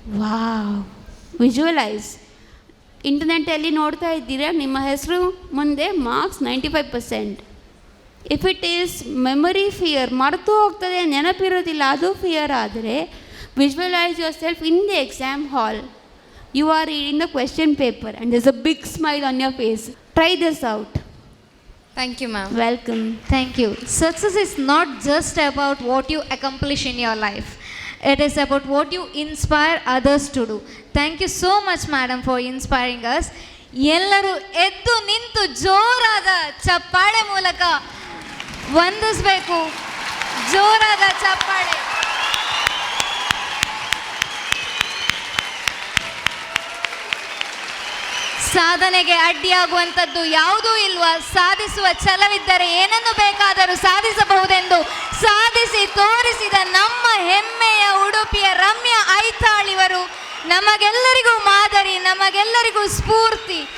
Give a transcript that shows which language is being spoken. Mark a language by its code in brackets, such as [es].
[kn] Wow, visualise. ಇಂಟರ್ನೆಟ್ಟಲ್ಲಿ ನೋಡ್ತಾ ಇದ್ದೀರಾ, ನಿಮ್ಮ ಹೆಸರು ಮುಂದೆ marks 95%. [en] if it is memory fear, [kn] ಮರೆತು ಹೋಗ್ತದೆ, ನೆನಪಿರೋದಿಲ್ಲ, ಅದು ಫಿಯರ್ ಆದರೆ [en] visualize yourself in the exam hall. You are reading the question paper and there's a big smile on your face. Try this out. Thank you, ma'am. Welcome. Thank you. Success is not just about what you accomplish in your life. It is about what you inspire others to do. Thank you so much, madam, for inspiring us. [kn] ಎಲ್ಲರೂ ಎದ್ದು ನಿಂತು ಜೋರಾದ ಚಪ್ಪಾಳೆ ಮೂಲಕ ವಂದಿಸಬೇಕು. ಜೋರಾದ ಚಪ್ಪಾಳೆ. ಸಾಧನೆಗೆ ಅಡ್ಡಿಯಾಗುವಂಥದ್ದು ಯಾವುದೂ ಇಲ್ವಾ? ಸಾಧಿಸುವ ಛಲವಿದ್ದರೆ ಏನನ್ನು ಬೇಕಾದರೂ ಸಾಧಿಸಬಹುದೆಂದು ಸಾಧಿಸಿ ತೋರಿಸಿದ ನಮ್ಮ ಹೆಮ್ಮೆಯ ಉಡುಪಿಯ ರಮ್ಯಾ ಐತಾಳ್ ಇವರು ನಮಗೆಲ್ಲರಿಗೂ ಮಾದರಿ, ನಮಗೆಲ್ಲರಿಗೂ ಸ್ಫೂರ್ತಿ.